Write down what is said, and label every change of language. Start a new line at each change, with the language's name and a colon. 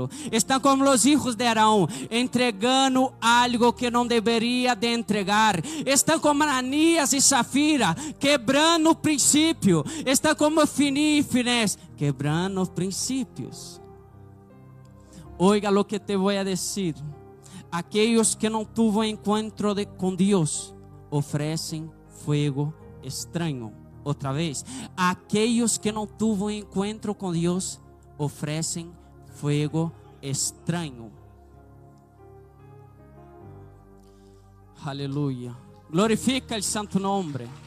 Portuguese: Estão como os hijos de Arão, entregando algo que não deveria de entregar. Estão como Ananias e Safira, quebrando o princípio. Estão como Fini e Finés, quebrando os princípios.
Spanish: Oiga lo que te voy a decir.
Portuguese: Aquellos que não tuvo encontro com Deus oferecem fuego estranho. Outra vez, aquellos que não tuvo encontro com Deus oferecem fuego estranho. Aleluia.
Spanish: Glorifica el santo nombre.